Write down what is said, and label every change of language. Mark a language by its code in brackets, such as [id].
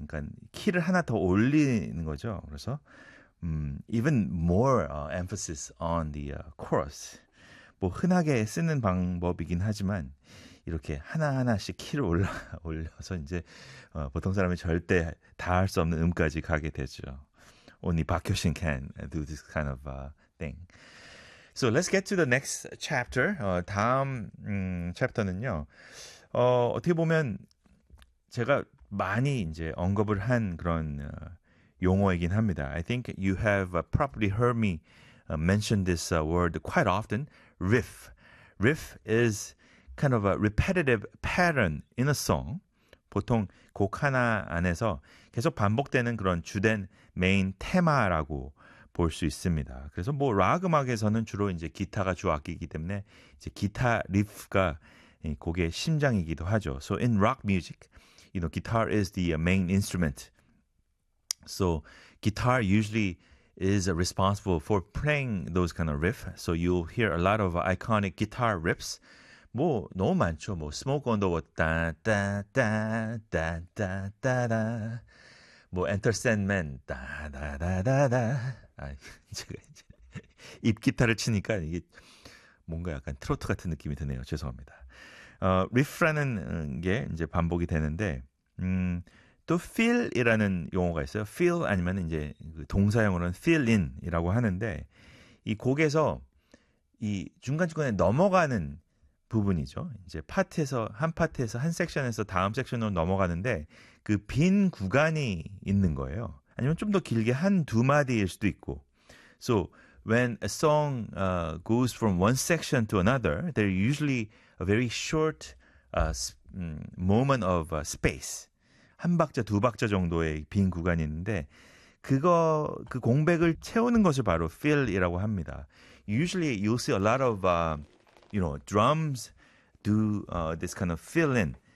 [ko] 그러니까 키를 하나 더 올리는 거죠. 그래서 [en] even more emphasis on the chorus. [ko] 뭐 흔하게 쓰는 방법이긴 하지만 이렇게 하나하나씩 키를 올려서 이제 보통 사람이 절대 다 할 수 없는 음까지 가게 되죠. [en] Only 박효신 can do this kind of thing. So let's get to the next chapter. [ko] 다음 chapter는요. 어떻게 보면 제가 많이 이제 언급을 한 그런 용어이긴 합니다. [en] I think you have probably heard me mention this word quite often. Riff. Riff is kind of a repetitive pattern in a song. [ko] 보통 곡 하나 안에서 계속 반복되는 그런 주된 메인 테마라고 볼 수 있습니다. 그래서 뭐 락 음악에서는 주로 이제 기타가 주 악기이기 때문에 이제 기타 리프가 곡의 심장이기도 하죠. [en] So in rock music, you know, guitar is the main instrument. So guitar usually is responsible for playing those kind of riff. So you'll hear a lot of iconic guitar riffs. [ko] 뭐 너무 많죠. 뭐 Smoke on the Water, 따따따따따따, 뭐 Enter Sandman, 따다다다다. 아, 제가 이제 입 기타를 치니까 이게 뭔가 약간 트로트 같은 느낌이 드네요. 죄송합니다. 리프라는 게 이제 반복이 되는데, 또 feel이라는 용어가 있어요. feel 아니면 이제 그 동사형으로는 fill in이라고 하는데, 이 곡에서 이 중간중간에 넘어가는 부분이죠. 이제 파트에서 한 파트에서 한 섹션에서 다음 섹션으로 넘어가는데 그 빈 구간이 있는 거예요. 아니면 좀 더 길게 한 두 마디일 수도 있고. [en] So when a song goes from one section to another, there is usually a very short moment of space. [ko] 한 박자, 두 박자 정도의 빈 구간이 있는데 그 공백을 채우는 것을 바로 fill이라고 합니다. [en] Usually you'll see a lot of you know, drums do this kind of fill in.